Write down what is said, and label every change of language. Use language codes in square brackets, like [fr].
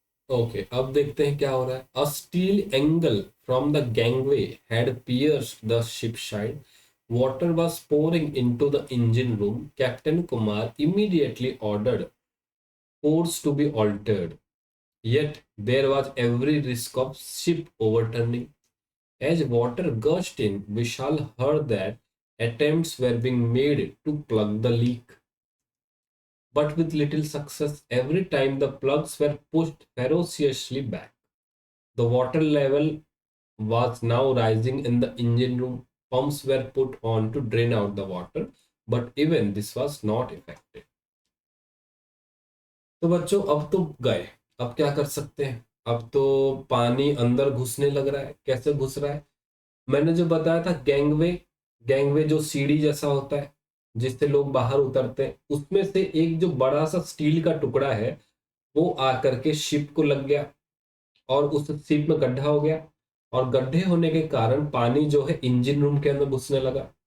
[hi] Okay, अब देखते हैं क्या हो रहा है। [en] A steel angle from the gangway had pierced the ship side, water was pouring into the engine room. Captain Kumar immediately ordered course to be altered, yet there was every risk of ship overturning. As water gushed in, Vishal heard that attempts were being made to plug the leak, but with little success. Every time the plugs were pushed ferociously back. The water level was now rising in the engine room. Pumps were put on to drain out the water, but even this was not effective. [hi] तो बच्चों अब तो गए, अब क्या कर सकते हैं? अब तो पानी अंदर घुसने लग रहा है। कैसे घुस रहा है? मैंने जो बताया था गैंगवे, गैंगवे जो सीढ़ी जैसा होता है जिससे लोग बाहर उतरते हैं, उसमें से एक जो बड़ा सा स्टील का टुकड़ा है वो आकर के शिप को लग गया और उस शिप में गड्ढा हो गया, और गड्ढे होने के कारण पानी जो है इंजन रूम के अंदर घुसने लगा।